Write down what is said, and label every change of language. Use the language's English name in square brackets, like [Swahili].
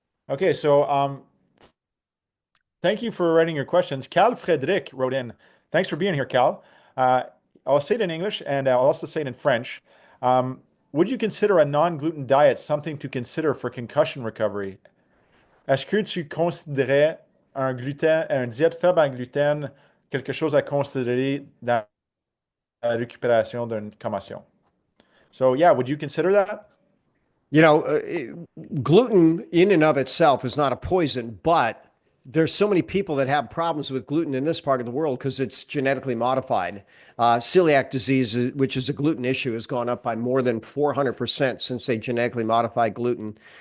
[English] Okay, so thank you for writing your questions. Cal Frederic wrote in. Thanks for being here, Cal. Uh, I'll say it in English and I'll also say it in French. Would you consider a non-gluten diet something to consider for concussion recovery? [French] Est-ce que tu considérais un diète faible en gluten quelque chose à considérer dans la récupération d'une commotion? [English] So yeah, would you consider that? You know, uh, Gluten in and of itself is not a poison, but there's so many people that have problems with gluten in this part of the world because it's genetically modified. Celiac disease, which is a gluten issue, has gone up by more than 400% since they genetically modified gluten.